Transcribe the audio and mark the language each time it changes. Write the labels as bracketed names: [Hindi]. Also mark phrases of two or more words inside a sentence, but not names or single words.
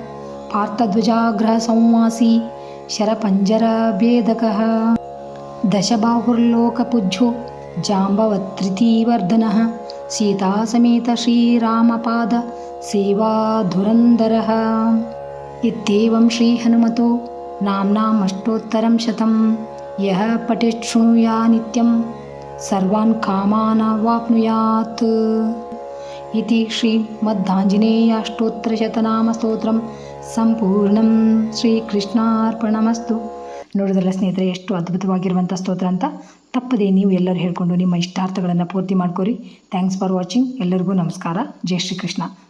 [Sanskrit] ಪಾರ್ಥಧ್ವಜಾಗ್ರಹಸಂವಾಸಿ ಶರಪಂಜರಭೇದಕಃ ದಶಬಾಹುರ್ಲೋಕಪೂಜ್ಯೋ ಜಾಂಬವತ್ರಿತಿವರ್ಧನಃ ಸೀತಾಸಮೇತ ಶ್ರೀರಾಮಪಾದ ಸೇವಾಧುರಂಧರಃ ಇತ್ಯೇವಂ ಶ್ರೀಹನುಮತೋ ನಾಮ್ನಾಮಷ್ಟೋತ್ತರಂ ಶತಂ ಯಃ ಪಠೇತ್ ಶೃಣುಯಾ ನಿತ್ಯಂ ಸರ್ವಾನ್ ಕಾಮಾನ್ ವಾಪ್ನುಯಾತ್ ಇತಿ ಶ್ರೀಮದ್ದಾಂಜನೇಯಾಷ್ಟೋತ್ತರಶತನಾಮ ಸ್ತೋತ್ರಂ ಸಂಪೂರ್ಣಂ. ಶ್ರೀಕೃಷ್ಣಾರ್ಪಣಮಸ್ತು. [Kannada] ನೋಡೋದಲ್ಲ ಸ್ನೇಹಿತರೆ, ಎಷ್ಟು ಅದ್ಭುತವಾಗಿರುವಂಥ ಸ್ತೋತ್ರ ಅಂತ. ತಪ್ಪದೇ ನೀವು ಎಲ್ಲರೂ ಹೇಳ್ಕೊಂಡು ನಿಮ್ಮ ಇಷ್ಟಾರ್ಥಗಳನ್ನು ಪೂರ್ತಿ ಮಾಡ್ಕೊರಿ. [English] Thanks for watching. [Kannada] ಎಲ್ಲರಿಗೂ ನಮಸ್ಕಾರ. ಜೈ ಶ್ರೀಕೃಷ್ಣ.